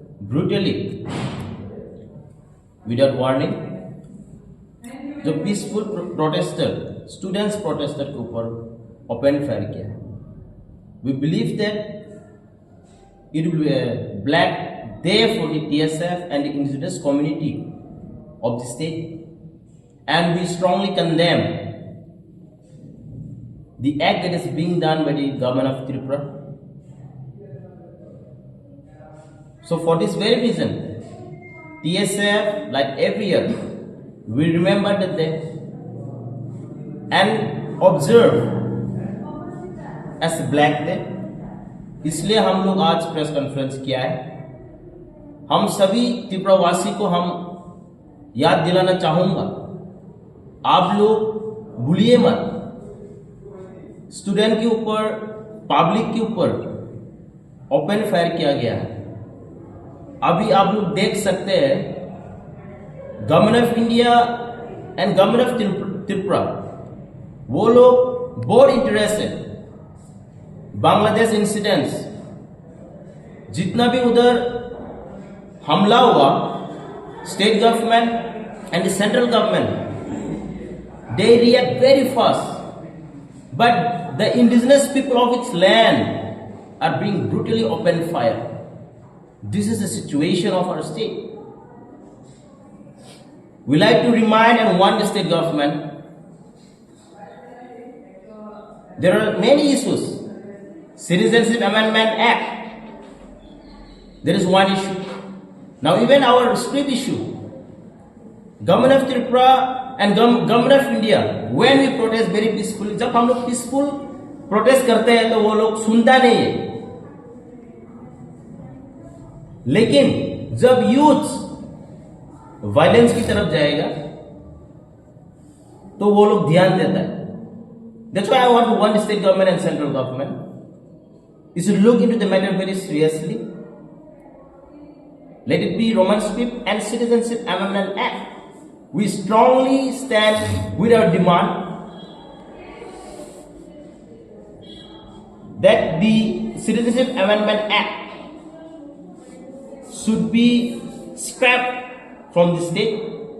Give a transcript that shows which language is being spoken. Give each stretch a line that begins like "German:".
English: brutally without warning जो peaceful protester students protester
Hindi: के ऊपर ओपन फायर किया
English: We believe that it will be a black day for the TSF and the indigenous community of the state, and we strongly condemn the act that is being done by the government of Tripura. So for this very reason, TSF, like every year, we remember the day and observe as a black day.
Hindi: इसलिए हम लोग आज press conference किया है हम सभी त्रिपुरावासी को हम याद दिलाना चाहूंगा आप लोग भूलिए मत स्टूडेंट के ऊपर पब्लिक के ऊपर ओपन फायर किया गया है अभी आप लोग देख सकते हैं government of India and government of Tripura वो लोग बहुत इंटरेस्टेड बांग्लादेश इंसिडेंट्स जितना भी उधर हमला हुआ
English: State government and the central government they react very fast but the indigenous people of its land are being brutally open fire this is the situation of our state we like to remind and warn the state government There are many issues. Citizenship Amendment Act. There is one issue. Now even our script issue. Government of Tripura and Government of India, when we protest very peacefully,
Hindi: जब हम लोग peaceful protest करते हैं तो वो लोग सुनता नहीं है. लेकिन जब यूथ वायलेंस की तरफ जाएगा तो वो लोग ध्यान देता है.
English: That's why I want to warn state government and central government is to look into the matter very seriously. Let it be Roman script and Citizenship Amendment Act. We strongly stand with our demand that the Citizenship Amendment Act should be scrapped from the state.